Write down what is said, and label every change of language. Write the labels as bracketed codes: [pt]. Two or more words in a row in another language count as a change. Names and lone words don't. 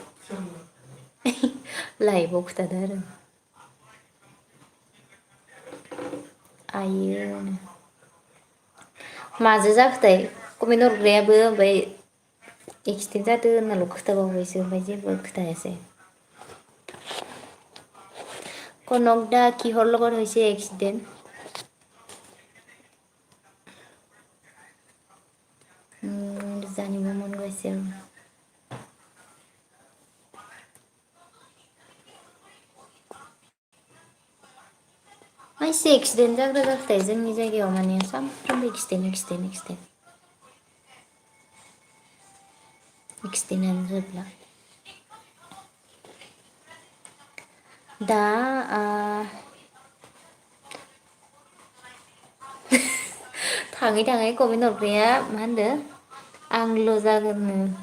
[brx] लाइभआव खिथादों आरो आयो माजो जाखोथाय कमेन्ट हरग्रायाबो ओमफ्राय एक्सिडेन्ट जादों होननाल' खोथाबावबायसो ओमफ्राय जेबो खोथायासै [as] কনক দা কিহৰ লগত হৈছে एक्सिडेन्ट জানিব মন গৈছে [brx] मानसि एक्सिडेन्ट जाग्रा जाखोथाय जोंनि जायगायाव माने सानफ्रोमबो एक्सिडेन्टआनो जोबला दा थाङै थाङै कमेन्ट हरग्राया मा होनदो आंल' जागोननो